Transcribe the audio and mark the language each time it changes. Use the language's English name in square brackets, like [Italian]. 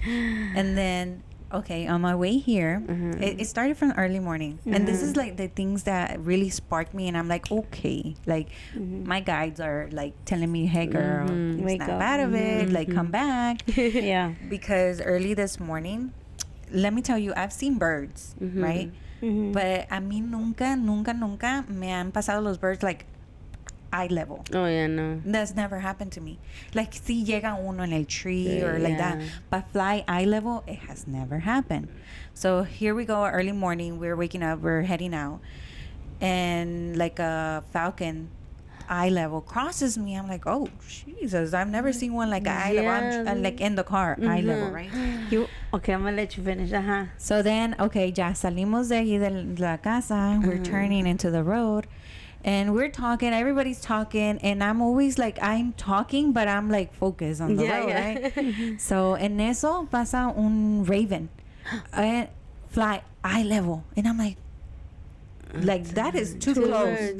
[English] And then, okay, on my way here, it started from early morning. And this is like the things that really sparked me. And I'm like, okay, like my guides are like telling me, hey, girl, Wake snap up. out of it, like come back. Yeah. Because early this morning, let me tell you, I've seen birds, right? [Spanish] But a mí nunca me han pasado los [English] birds like eye level. Oh, yeah, no. That's never happened to me. Like, [Spanish] si llega uno en el [English] tree or like that. Yeah. But fly eye level, it has never happened. So here we go, early morning. We're waking up. We're heading out. And like a falcon eye level crosses me. I'm like, oh, Jesus. I've never seen one like eye level. I'm like in the car, eye level, right? Okay, I'm going to let you finish. So then, okay, [Spanish] ya salimos de allí de la casa. [English] We're turning into the road. And we're talking, everybody's talking, and I'm always like, I'm talking, but I'm like focused on the road, right? So, [Spanish] en eso pasa un [English] raven, fly eye level, and I'm like that is too close.